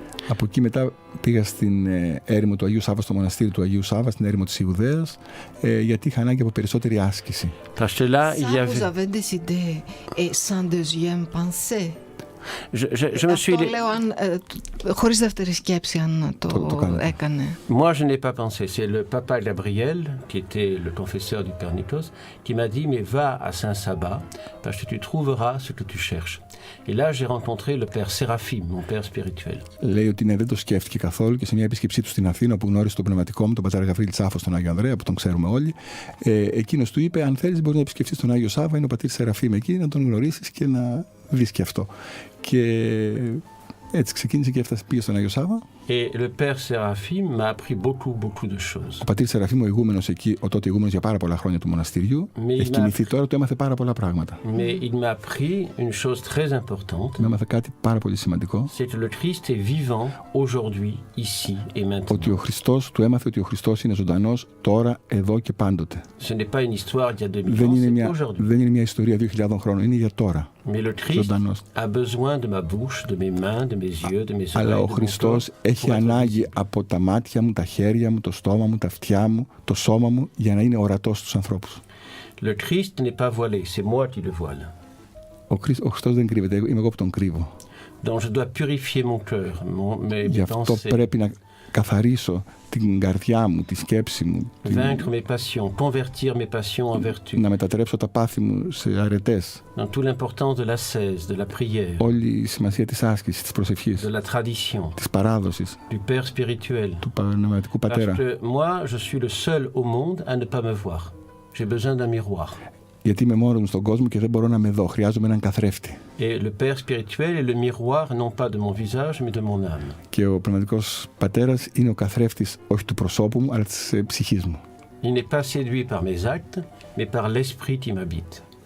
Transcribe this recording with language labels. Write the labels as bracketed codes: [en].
[el] Από εκεί μετά πήγα στην έρημο του Αγίου Σάββα, στο μοναστήρι του Αγίου Σάββα, στην έρημο της Ιουδαίας, γιατί είχα ανάγκη από περισσότερη άσκηση. [fr] Parce que là, il y avait... Vous avez décidé et sans deuxième pensée. Je me suis... [el] λέω χωρίς δεύτερη σκέψη αν το έκανε. [fr] Moi, je n'ai pas pensé. C'est le papa Gabriel, qui était le confesseur du Père Nikos, qui m'a dit, mais va à Saint-Saba, parce que tu trouveras ce que tu cherches. Et là, j'ai rencontré le Père Séraphim, mon Père spirituel. [el] Λέει ότι δεν το σκέφτηκε καθόλου και σε μια επίσκεψή του στην Αθήνα που γνώρισε τον πνευματικό μου, τον πατέρα Γαβρίλη Τσάφο, τον Άγιο Ανδρέα, που τον ξέρουμε όλοι, εκείνος του είπε: αν θέλεις, μπορεί να επισκεφτείς τον Άγιο Σάββα, είναι ο πατήρ Σεραφείμ εκεί, να τον γνωρίσεις και να δεις και αυτό. Και έτσι ξεκίνησε και πήγε στον Άγιο Σάββα. [fr] Et le Père Séraphim m'a appris beaucoup de choses. [el] Ο πατήρ Σεραφείμ, ο ηγούμενος εκεί, ο τότε ηγούμενος για πάρα πολλά χρόνια του μοναστηριού, έχει κινηθεί τώρα, του έμαθε πάρα πολλά πράγματα. [fr] Mais il m'a appris une chose très importante. [el] Μου έμαθε κάτι πάρα πολύ σημαντικό. [fr] C'est que le Christ est vivant aujourd'hui, ici et maintenant. [el] Ότι ο Χριστός, του έμαθε ότι ο Χριστός είναι ζωντανός τώρα, εδώ και πάντοτε. [fr] Ce n'est pas une histoire d'il y a 2000 ans, c'est aujourd'hui. [el] Δεν είναι μια ιστορία 2000 χρόνων, είναι για τώρα. [fr] Mais le Christ a besoin de ma bouche, de mes mains, de mes yeux, de mes oreilles. [el] Αλλά ο Χριστός έχει ανάγκη από τα μάτια μου, τα χέρια μου, το στόμα μου, τα αυτιά μου, το σώμα μου για να είναι ορατός στους ανθρώπους. [fr] Le Christ n'est pas voilé, c'est moi qui le voile. [el] Ο Χριστός δεν κρύβεται, είμαι εγώ που τον κρύβω. [fr] Donc je dois purifier mon cœur, mes [el] Γι' αυτό πρέπει να καθαρίσω την καρδιά μου, τη σκέψη μου. [fr] Vaincre mes passions, convertir mes passions en vertu. [el] Να μετατρέψω τα πάθη μου σε αρετές. [fr] Dans toute l'importance de l'ascèse, de la prière. [el] Όλη η σημασία της άσκησης, της προσευχής. [fr] De la tradition. [el] Της παράδοσης. [fr] Du Père spirituel. [el] Του πνευματικού πατέρα. [fr] Parce que moi, je suis le seul au monde à ne pas me voir. J'ai besoin d'un miroir. [el] Γιατί είμαι μόνος μου στον κόσμο και δεν μπορώ να με δω. Χρειάζομαι έναν καθρέφτη. [fr] Et le Père spirituel est le miroir non pas de mon visage mais de mon âme. [el] Και ο πνευματικός πατέρας είναι ο καθρέφτης όχι του προσώπου μου, αλλά της ψυχής μου. [fr] Il n'est pas séduit par mes actes, mais par l'esprit qui m'habite.